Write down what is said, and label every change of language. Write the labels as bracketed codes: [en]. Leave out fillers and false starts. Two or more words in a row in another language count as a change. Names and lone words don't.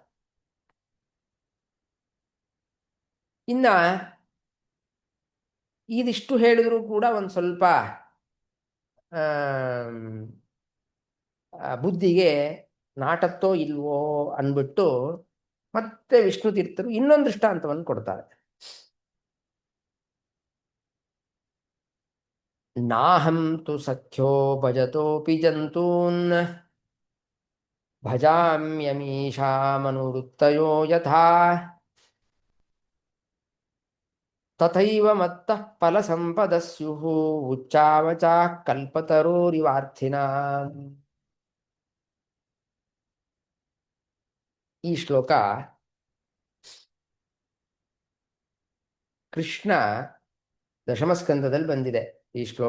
[kn] ಇನ್ನ ಇದಿಷ್ಟು ಹೇಳಿದ್ರು ಕೂಡ ಒಂದು ಸ್ವಲ್ಪ ಬುದ್ಧಿಗೆ ನಾಟತ್ತೋ ಇಲ್ವೋ ಅನ್ಬಿಟ್ಟು ಮತ್ತೆ ವಿಷ್ಣು ತೀರ್ಥರು ಇನ್ನೊಂದು ದೃಷ್ಟಾಂತವನ್ನು ಕೊಡ್ತಾರೆ. [sa] ನಾಹಂ ತು ಸಖ್ಯೋ ಭಜತೋಪಿ ಜಂತೂನ್ ಭಜಾಮ್ಯಮೀಶಾಮನುವೃತ್ತಯೋ ಯಥಾ ತಥೈವ ಮತ್ತಃ ಫಲ ಸಂಪದ ಸ್ಯುಃ ಉಚ್ಚಾವಚಾ ಕಲ್ಪತರೋರಿವಾರ್ಥಿನಾಂ. [kn] ಈ ಶ್ಲೋಕ ಕೃಷ್ಣ ದಶಮಸ್ಕಂದದಲ್ಲಿ ಬಂದಿದೆ ಈ ಶ್ಲೋಕ.